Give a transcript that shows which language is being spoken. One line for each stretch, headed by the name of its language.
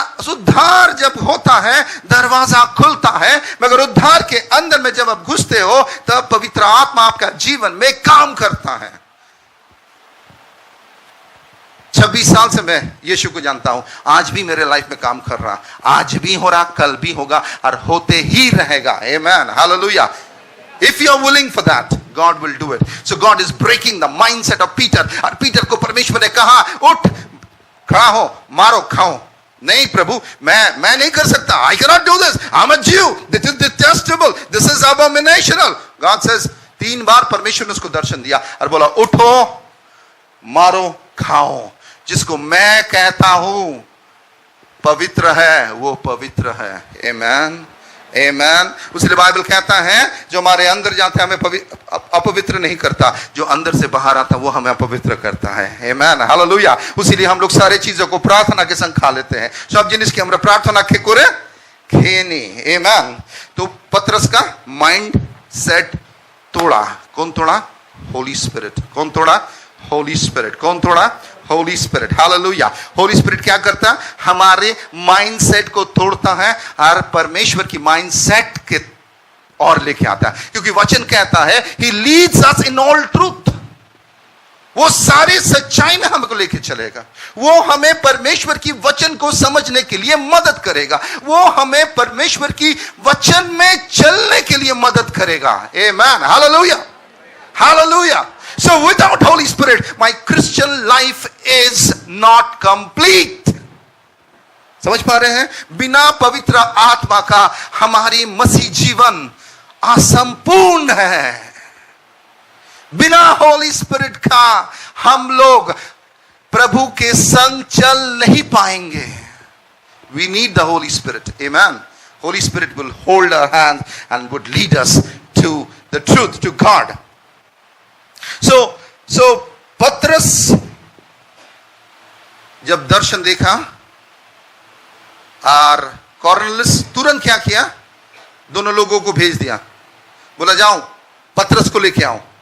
Hindi: उद्धार जब होता है, दरवाजा खुलता है, मगर उद्धार के अंदर में जब आप घुसते हो, तब पवित्र आत्मा आपका जीवन में काम करता है. 26 साल से मैं यीशु को जानता हूं. आज भी मेरे लाइफ में काम कर रहा, आज भी हो रहा, कल भी होगा और होते ही रहेगा. आमेन. Hallelujah.
English: If you are willing for that, God will do it. So God is breaking the mindset of Peter.
Hindi: और पीटर को परमेश्वर ने कहा, उठ, खड़ा हो, मारो, खाओ. नहीं प्रभु, मैं नहीं कर सकता.
English: I cannot do this. I'm a Jew. This is detestable. This is abominational. God says,
Hindi: 3 बार परमेश्वर ने उसको दर्शन दिया और बोला, उठो, मारो, खाओ. जिसको मैं कहता हूं पवित्र है, वो पवित्र है. आमेन. आमेन. उसलिए बाइबल कहता है, जो हमारे अंदर जाता है हमें अपवित्र नहीं करता, जो अंदर से बाहर आता वो हमें अपवित्र करता है. आमेन. हालेलुया. उसीलिए हम लोग सारे चीजों को प्रार्थना के संग खा लेते हैं. सब जिनिस की हमरा प्रार्थना के करे खेनी. आमेन. तो पतरस का माइंड सेट तोड़ा. कौन तोड़ा? होली स्पिरिट. कौन तोड़ा? होली स्पिरिट. कौन तोड़ा? Holi spirit. Hallelujah. Holi spirit क्या करता है? हमारे माइंडसेट को तोड़ता है और परमेश्वर की माइंडसेट के और लेके आता है. क्योंकि वचन कहता है,
English: he leads us in all truth.
Hindi: वो सारी सच्चाई में हमको लेके चलेगा. वो हमें परमेश्वर की वचन को समझने के लिए मदद करेगा. वो हमें परमेश्वर की वचन में चलने के लिए मदद करेगा.
English: Amen. Hallelujah. Hallelujah. So without Holy Spirit, my Christian life is not complete.
Hindi: समझ पा रहे हैं? बिना पवित्र आत्मा का हमारी मसीह जीवन असंपूर्ण है. बिना होली स्पिरिट का हम लोग प्रभु के संग चल नहीं पाएंगे.
English: We need the Holy Spirit. Amen. Holy Spirit will hold our hands and would lead us to the truth, to God.
Hindi: So पतरस जब दर्शन देखा और कॉर्नेलियस तुरंत क्या किया? दोनों लोगों को भेज दिया. बोला, जाओ पतरस को लेके आओ.